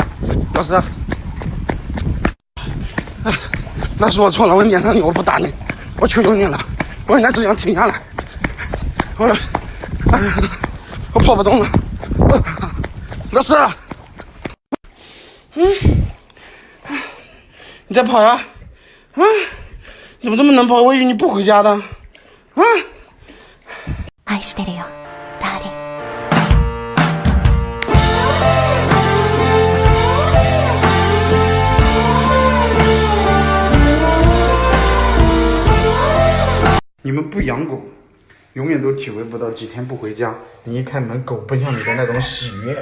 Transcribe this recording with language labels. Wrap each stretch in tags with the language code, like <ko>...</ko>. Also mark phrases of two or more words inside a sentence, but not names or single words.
<zh>老师，老师我错了，我粘上你，我不打你，我求求你了，我现在只想停下来。我跑不动了，老师，你再跑呀！你怎么这么能跑？我以为你不回家的。</zh> <ja>愛してるよ、ダーリン。</ja> <zh>你们不养狗，永远都体会不到几天不回家，你一开门狗奔向你的那种喜悦。</zh>